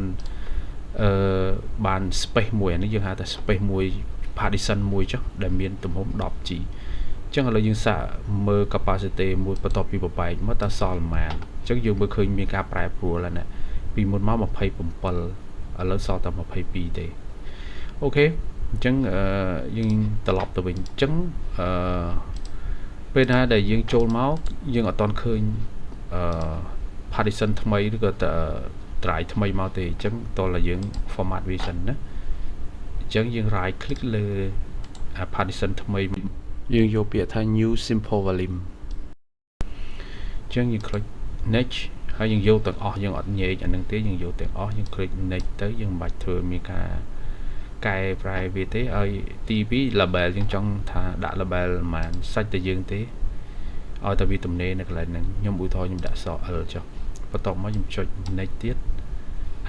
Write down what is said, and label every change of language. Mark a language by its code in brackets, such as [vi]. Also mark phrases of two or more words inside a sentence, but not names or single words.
[km] បាន space មួយអានេះយើងហៅថា space មួយ partition មួយចុះដែលមានទំហំ 10G អញ្ចឹងឥឡូវយើងសាកមើល capacity មួយបន្ទាប់ពីបបែកមកតើសល់ប៉ុន្មានអញ្ចឹងយើងមើលឃើញមានការប្រែប្រួលហើយណាពីមុនមក27ឥឡូវសល់តែ22ទេអូខេអញ្ចឹងយើងត្រឡប់ទៅវិញអញ្ចឹងពេលណាដែលយើង ចូលមកយើងអត់ទាន់ឃើញpartition ថ្មីឬក៏drive ថ្មីមកទេអញ្ចឹងតោះតែយើង format វាសិនណាអញ្ចឹងយើង [en] right click [km] លើ partition ថ្មីយើងយកពាក្យថា [en] new simple volume [km] អញ្ចឹងយើង [en] click next [km] ហើយយើងយក ទាំងអស់យើងអត់ញែកអានឹងទេយើងយកទាំងអស់យើង [en] click next [km] ទៅយើងមិនបាច់ធ្វើមានការកែប្រែវាទេឲ្យទី2 label យើងចង់ថាដាក់ label ប្រហែលសាច់តែយើងទេឲ្យតែវាទំនេរនៅកន្លែងហ្នឹងខ្ញុំឧទាហរណ៍ខ្ញុំដាក់ស L ចុះបន្ទាប់មកខ្ញុំចុច next ទៀតអា